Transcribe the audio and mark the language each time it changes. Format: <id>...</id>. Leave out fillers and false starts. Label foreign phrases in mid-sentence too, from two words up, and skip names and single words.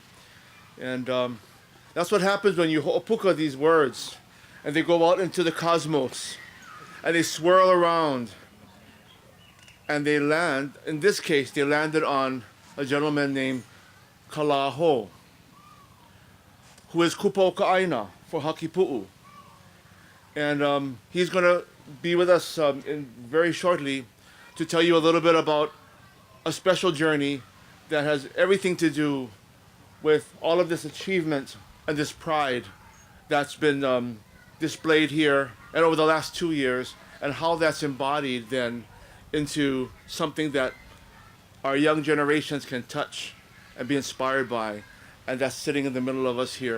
<en>And that's what happens when you ho'opuka these words and they go out into the cosmos and they swirl around and they land. In this case, they landed on a gentleman named Kalaho, who is kupaukaʻaina for Hakipu'u. And he's going to be with us very shortly to tell you a little bit about a special journey that has everything to do with all of this achievement and this pride that's been displayed here and over the last 2 years, and how that's embodied then into something that our young generations can touch and be inspired by, and that's sitting in the middle of us here.</en>